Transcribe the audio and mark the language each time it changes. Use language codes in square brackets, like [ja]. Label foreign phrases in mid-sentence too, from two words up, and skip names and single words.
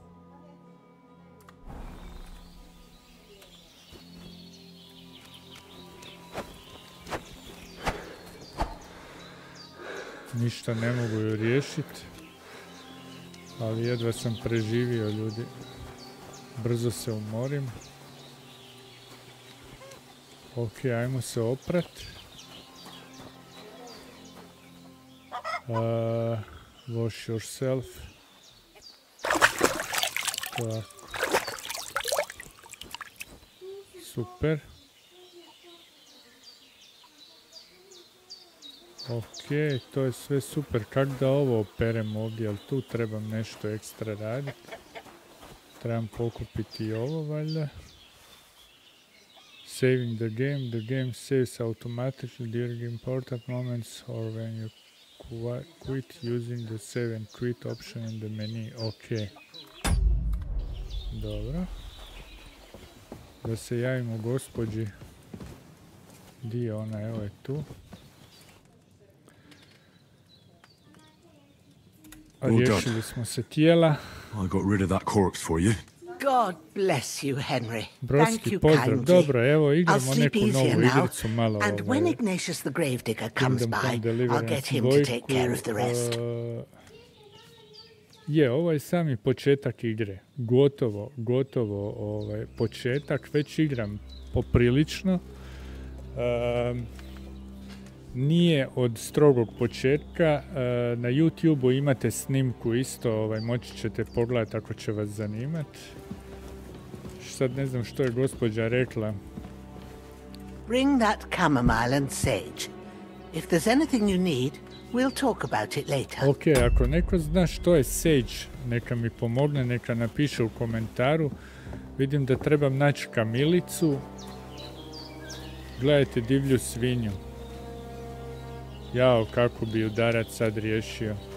[hr] Ništa ne mogu ju riješiti, ali jedva sam preživio, ljudi. Brzo se umorim. Ok, ajmo se oprat. [en] Wash yourself. [hr] Tako. Super. Ok, to je sve super. Kak da ovo operem ovdje, ali tu trebam nešto ekstra raditi. Trebam pokupiti i ovo, valjda. [en] Saving the game saves automatically during important moments or when you quit using the save and quit option in the menu. [hr] Ok. Dobro. Da se javimo gospođi. Di je ona? Evo je tu. A riješili smo se tijela. [en] I got rid of that corpse for you. God bless you, Henry. [hr] Broski [en] Thank you [hr] pozdrav. [en] kindly. [hr] Dobro, evo igramo [en] I'll sleep [hr] neku novu [en] easier now, [hr] igricu malo. [en] and when Ignatius the Gravedigger comes by, I'll get him to take care of the rest. [hr] Je, ovo je sami početak igre. Gotovo početak. Već igram poprilično. Nije od strogog početka. Na YouTube-u imate snimku isto, moći ćete pogledati ako će vas zanimati. Sad ne znam što je gospođa rekla. [en] Bring that chamomile and sage. If there's anything you need, we'll talk about it later. [hr] Ok, ako neko zna što je sage, neka mi pomogne, neka napiše u komentaru. Vidim da trebam naći kamilicu. Gledajte divlju svinju. Jao, kako bi udarac sad riješio.